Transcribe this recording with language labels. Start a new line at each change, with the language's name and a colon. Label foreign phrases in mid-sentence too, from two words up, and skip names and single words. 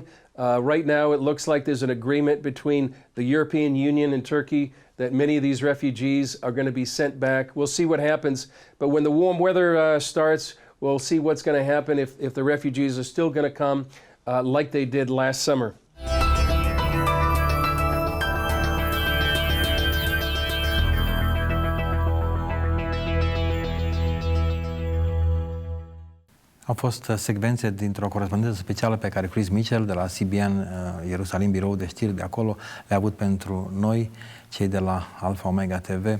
English: Right now it looks like there's an agreement between the European Union and Turkey that many of these refugees are going to be sent back. We'll see what happens. But when the warm weather starts, we'll see what's going to happen if the refugees are still going to come like they did last summer.
Romanian: Au fost secvențe dintr-o corespondență specială pe care Chris Mitchell de la CBN Ierusalim, birou de știri de acolo, le-a avut pentru noi, cei de la Alfa Omega TV.